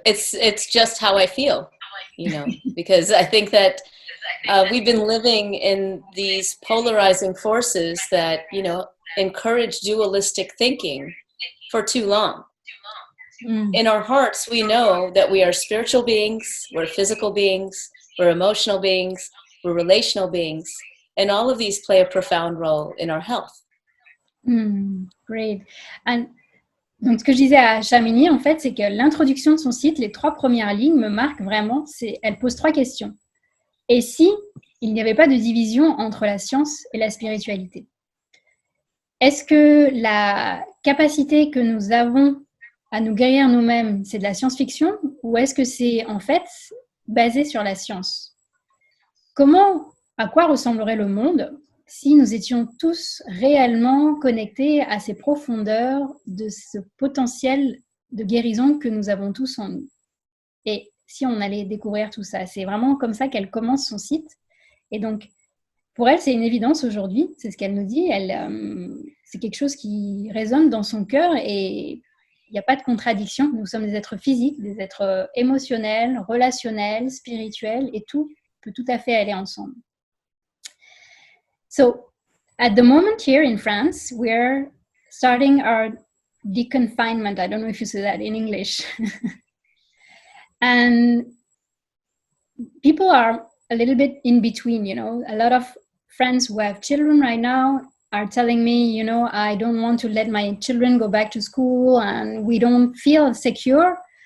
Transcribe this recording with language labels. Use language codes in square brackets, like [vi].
[en] It's just how I feel, you know, because I think that we've been living in these polarizing forces that, you know, encourage dualistic thinking for too long. In our hearts, we know that we are spiritual beings, we're physical beings, we're emotional beings, we're relational beings, and all of these play a profound role in our health. Great. And [fr] donc, ce que je disais à Shamini, en fait, c'est que l'introduction de son site, les 3 premières lignes me marquent vraiment. Elle pose 3 questions. Et si il n'y avait pas de division entre la science et la spiritualité? Est-ce que la capacité que nous avons à nous guérir nous-mêmes, c'est de la science-fiction ou est-ce que c'est en fait basé sur la science? À quoi ressemblerait le monde si nous étions tous réellement connectés à ces profondeurs de ce potentiel de guérison que nous avons tous en nous? Et si on allait découvrir tout ça, c'est vraiment comme ça qu'elle commence son site. Et donc, pour elle, c'est une évidence aujourd'hui, c'est ce qu'elle nous dit. C'est quelque chose qui résonne dans son cœur et il n'y a pas de contradiction. Nous sommes des êtres physiques, des êtres émotionnels, relationnels, spirituels, et tout peut tout à fait aller ensemble. [en] So, at the moment here in France, we're starting our deconfinement. I don't know if you say that in English. And people are a little bit in between, you know. A lot of friends who have children right now are telling me, you know, I don't want to let my children go back to school and we don't feel secure.